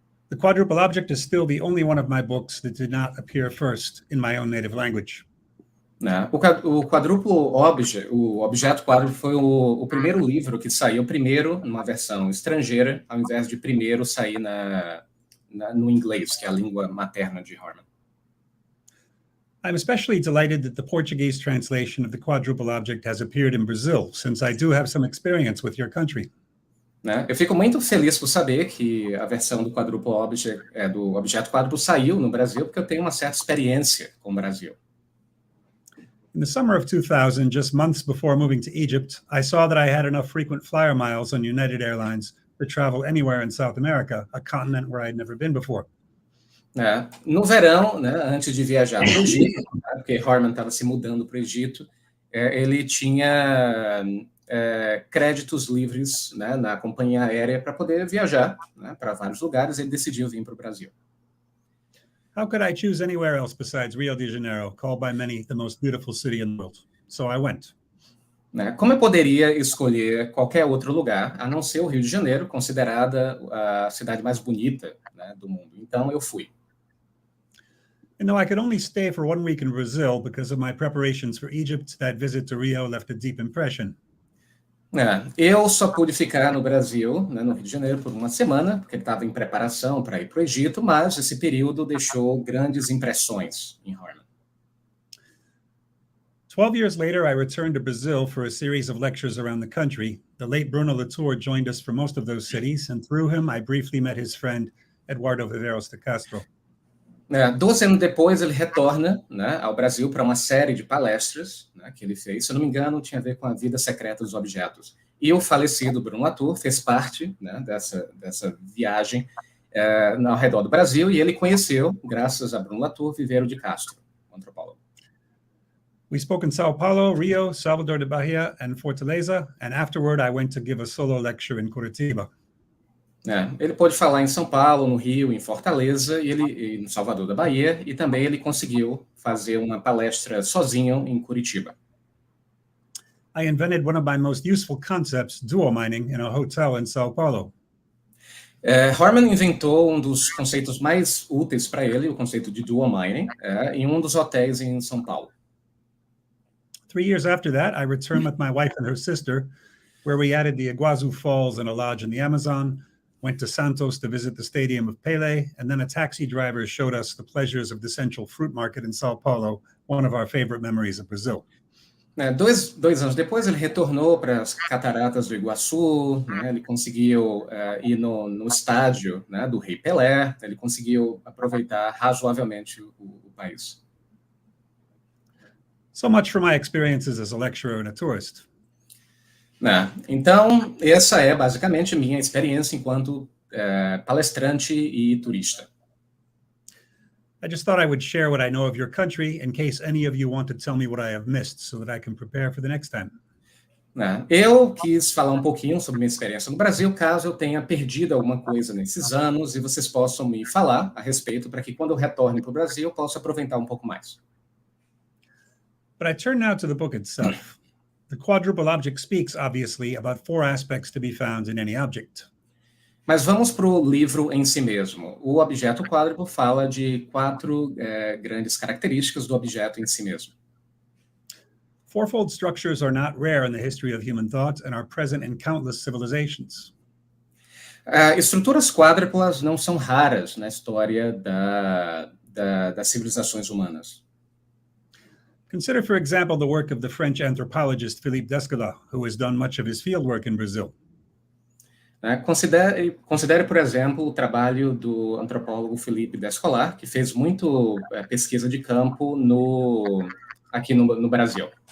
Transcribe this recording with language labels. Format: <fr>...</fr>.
<en>The Quadruple Object is still the only one of my books that did not appear first in my own native language. Né?</en> <pt>O Quadruplo o Objeto Quádruplo foi o primeiro livro que saiu primeiro numa versão estrangeira, ao invés de primeiro sair no inglês, que é a língua materna de Harman.</pt> <en>I'm especially delighted that the Portuguese translation of the Quadruple Object has appeared in Brazil, since I do have some experience with your country. Né?</en> <pt>Eu fico muito feliz por saber que a versão do Quadruplo Object, do Objeto Quádruplo saiu no Brasil, porque eu tenho uma certa experiência com o Brasil.</pt> <en>In the summer of 2000, just months before moving to Egypt, I saw that I had enough frequent flyer miles on United Airlines to travel anywhere in South America, a continent where I'd never been before.</en> <pt>No verão, né, antes de viajar para o Egito, né, porque Harman estava se mudando para o Egito, ele tinha créditos livres, né, na companhia aérea para poder viajar, né, para vários lugares. Ele decidiu vir para o Brasil.</pt> <en>How could I choose anywhere else besides Rio de Janeiro, called by many the most beautiful city in the world? So I went.</en> <pt>Né, como eu poderia escolher qualquer outro lugar, a não ser o Rio de Janeiro, considerada a cidade mais bonita, né, do mundo? Então eu fui.</pt> <en>And though I could only stay for 1 week in Brazil because of my preparations for Egypt, that visit to Rio left a deep impression.</en> <pt>Eu só pude ficar no Brasil, né, no Rio de Janeiro, por uma semana, porque ele estava em preparação para ir para o Egito, mas esse período deixou grandes impressões em Harman.</pt> <en>12 years later, I returned to Brazil for a series of lectures around the country. The late Bruno Latour joined us for most of those cities, and through him, I briefly met his friend, Eduardo Viveiros de Castro.</en> <pt>12 anos depois, ele retorna, né, ao Brasil para uma série de palestras, né, que ele fez. Se eu não me engano, tinha a ver com a vida secreta dos objetos. E o falecido Bruno Latour fez parte, né, dessa viagem ao redor do Brasil, e ele conheceu, graças a Bruno Latour, Viveiros de Castro, o antropólogo.</pt> <en>We spoke in Sao Paulo, Rio, Salvador de Bahia, and Fortaleza, and afterward I went to give a solo lecture in Curitiba.</en> <pt>Ele pôde falar em São Paulo, no Rio, em Fortaleza, e no Salvador da Bahia, e também ele conseguiu fazer uma palestra sozinho em Curitiba.</pt> <en>I invented one of my most useful concepts, dual mining, in a hotel in Sao Paulo.</en> <pt>Harman inventou um dos conceitos mais úteis para ele, o conceito de dual mining, em um dos hotéis em São Paulo.</pt> <en>3 years after that, I returned with my wife and her sister, where we added the Iguazu Falls and a lodge in the Amazon, went to Santos to visit the stadium of Pelé, and then a taxi driver showed us the pleasures of the Central Fruit Market in Sao Paulo, one of our favorite memories of Brazil.</en> <pt>2 anos depois, ele retornou para as cataratas do Iguaçu, né, ele conseguiu ir no estádio, né, do Rei Pelé, ele conseguiu aproveitar razoavelmente o país.</pt> <en>So much for my experiences as a lecturer and a tourist.</en> <pt>Então, essa é basicamente minha experiência enquanto palestrante e turista.</pt> <en>I just thought I would share what I know of your country in case any of you want to tell me what I have missed so that I can prepare for the next time.</en> <pt>Eu quis falar um pouquinho sobre minha experiência no Brasil, caso eu tenha perdido alguma coisa nesses anos e vocês possam me falar a respeito para que quando eu retorne para o Brasil eu possa aproveitar um pouco mais.</pt> <en>But I turn now to the book itself. The Quadruple Object speaks, obviously, about 4 aspects to be found in any object.</en> <pt>Mas vamos para o livro em si mesmo. O Objeto Quádruplo fala de 4 grandes características do objeto em si mesmo.</pt> <en>Fourfold structures are not rare in the history of human thought and are present in countless civilizations.</en> <pt>Estruturas quádruplas não são raras na história das civilizações humanas.</pt> <en>Consider, for example, the work of the French anthropologist Philippe Descola, who has done much of his fieldwork in Brazil.</en> <pt>Considere, por exemplo, o trabalho do antropólogo Philippe Descola, que fez muito pesquisa de campo aqui no Brasil.</pt>